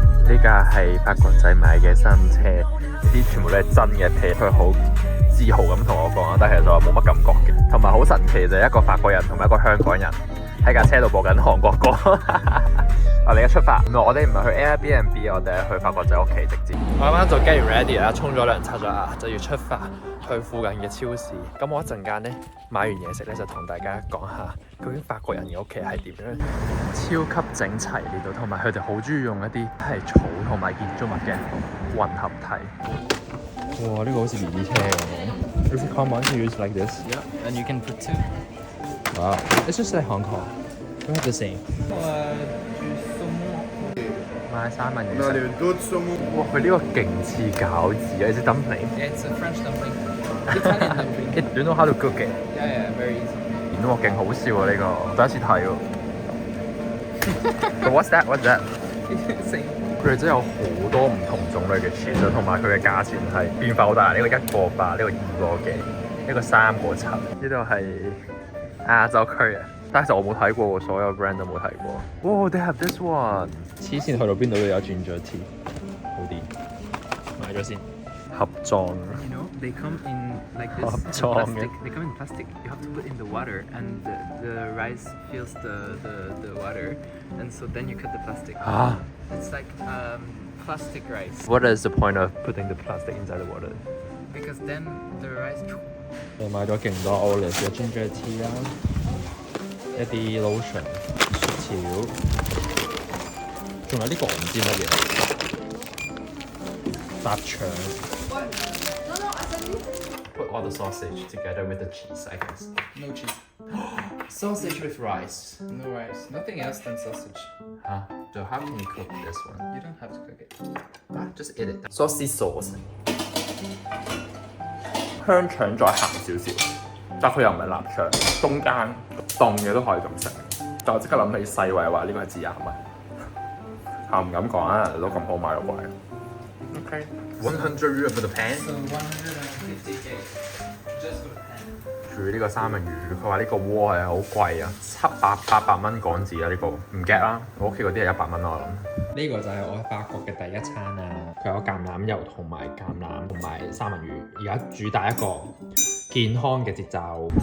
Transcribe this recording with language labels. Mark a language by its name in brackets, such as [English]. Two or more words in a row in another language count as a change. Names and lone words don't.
[Cantonese] 呢架係法國仔買嘅新車，呢啲全部都係真嘅皮，佢好自豪咁同我講，但係其實我冇乜感覺嘅。同埋好神奇就係一個法國人同埋一個香港人喺架車度播緊韓國歌。我哋而家出發，我哋唔係去 Airbnb， 我哋係去法國仔屋企直接。我啱啱就 [English] get ready [Cantonese] 啦，沖咗涼刷咗牙，就要出發去附近嘅超市。咁我一陣間咧買完嘢食咧，就同大家講下究竟法國人嘅屋企係點樣。超級整齊呢度，同埋佢哋好中意用一啲係草同埋建築物嘅混合體。哇！呢個好似 BB 車咁樣。 [English] Is it common to use like this? Yeah, and you can put two. Wow, it's just like Hong Kong. We have the same. [Cantonese] 買三文魚食。哇！佢呢個勁似餃子啊 ！ [English] Is it dumpling? Yeah, it's a French dumpling. Italian dumpling. You know how to cook it? Yeah, very easy. [Cantonese] 哇！勁好笑啊！呢個第一次睇喎。 [English] What's that? What's that? Same. [Cantonese] 佢哋真係有好多唔同種類嘅 cheese 同埋佢嘅價錢係變化好大。呢個1個8，呢個2個幾，呢個3個7。呢度係亞洲區啊！但係其實我冇睇過喎，所有 brand 都冇睇過。 [English] 哇 ！They have this one。 [Cantonese] 黐線去到邊度都有 [English] ginger tea， [Cantonese] 好啲。買咗先。盒裝。 [English] You know, they come in like this. [Cantonese] 盒裝嘅。 [English] They come in plastic. You have to put in the water, and the rice fills the water, and so then you cut the plastic. Ah. It's like plastic rice. What is the point of putting the plastic inside the water? Because then the rice. [Cantonese] 我買咗勁多 olive 嘅 [English] ginger tea [Cantonese] 啦，一啲 lotion、雪條，仲有呢個我唔知乜嘢，臘腸。 [English] Put all the sausage together with the cheese, I guess. No cheese. Sausage with rice. No rice. Nothing else than sausage. Huh? So how can you cook this one? You don't have to cook it. Just eat it. Saucy sauce. [Cantonese] 香腸再鹹少少，但佢又唔係臘腸，中間凍嘅都可以咁食。但我即刻諗起世衛話呢個係致癌物，我唔敢講啊，都咁好買到貴。Okay. [English] 100 euro for the pan. So 150K just for the pan. [Cantonese] 煮呢個三文魚，佢話呢個鍋係好貴啊，800蚊港紙啊，呢個唔 get 啦。我屋企嗰啲係100蚊我諗。呢個就係我喺法國嘅第一餐啊！佢有橄欖油同埋橄欖同埋三文魚，而家主打一個健康嘅節奏。